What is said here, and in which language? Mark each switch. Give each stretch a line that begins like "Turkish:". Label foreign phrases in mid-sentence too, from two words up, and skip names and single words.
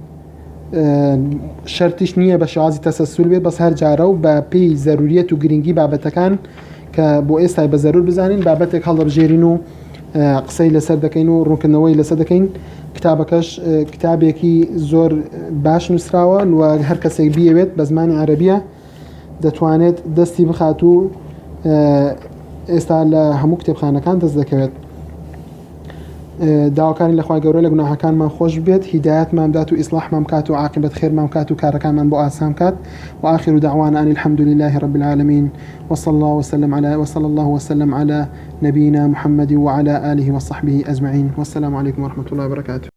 Central Kurdish: شەرتیش نییە بە شێوازی تەسەسول بێت بەس هەر جارە و بە پێی زەروریەت و گرنگی بابەتەکان کە بۆ ئێستای بە زەرور بزانین بابەتێک هەڵدەبژێرین و قسەی لەسەر دەکەین و ڕوونکردنەوەی لەسەر دەکەین کتابەکەش کتابێکی زۆر باش نووسراوە و هەر کەسێک بیەوێت بە زمانی عەرەبیە دەتوانێت دەستی بخات و ئێستا لە هەموو کتێبخانەکان دەست دەکەوێت داواکاری لەخوای گەورە لە گوناحەکانمان خۆش بێت هیدایەتمان بدات و ئیسلاحمان بکات و عاقبەت خێرمان بکات و کارەکانمان بۆ ئاسان بکات
Arabic: وآخر دعوانا أن الحمد لله رب العالمين وصلى الله وسلم على نبينا محمد وعلى آله وصحبه أجمعين والسلام عليكم ورحمة الله وبركاته.